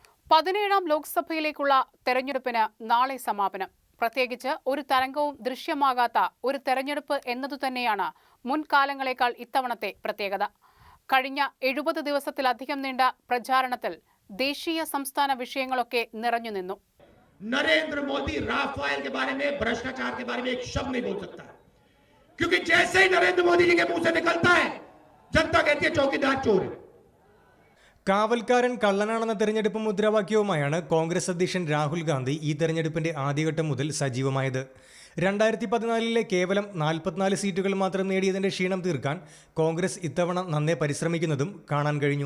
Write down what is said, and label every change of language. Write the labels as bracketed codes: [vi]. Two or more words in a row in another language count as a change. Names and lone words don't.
[ml] 17ാം ലോക്സഭയിലേക്കുള്ള തെരഞ്ഞെടുപ്പിന് നാളെ സമാപനം. പ്രത്യേകിച്ച് ഒരു തരംഗവും ദൃശ്യമാകാത്ത ഒരു തെരഞ്ഞെടുപ്പ് എന്നതുതന്നെയാണ് മുൻകാലങ്ങളേക്കാൾ ഇത്തവണത്തെ പ്രത്യേകത. കഴിഞ്ഞ 70 ദിവസത്തിലധികം നീണ്ട പ്രചാരണത്തിൽ ദേശീയ സംസ്ഥാന വിഷയങ്ങളൊക്കെ നിറഞ്ഞുനിന്നു. [hi] नरेंद्र मोदी राफेल के बारे में, भ्रष्टाचार के बारे में एक शब्द नहीं बोल सकता, क्योंकि जैसे ही नरेंद्र मोदी जी के मुंह से निकलता है जनता कहती है चौकीदार चोर है. [ml] കാവൽക്കാരൻ കള്ളനാണെന്ന തെരഞ്ഞെടുപ്പ് മുദ്രാവാക്യവുമായാണ് കോൺഗ്രസ് അധ്യക്ഷൻ രാഹുൽ ഗാന്ധി ഈ തെരഞ്ഞെടുപ്പിന്റെ ആദ്യഘട്ടം മുതൽ സജീവമായത്. 2014 കേവലം 44 സീറ്റുകൾ മാത്രം നേടിയതിന്റെ ക്ഷീണം തീർക്കാൻ കോൺഗ്രസ് ഇത്തവണ നന്നേ പരിശ്രമിക്കുന്നതും കാണാൻ കഴിഞ്ഞു.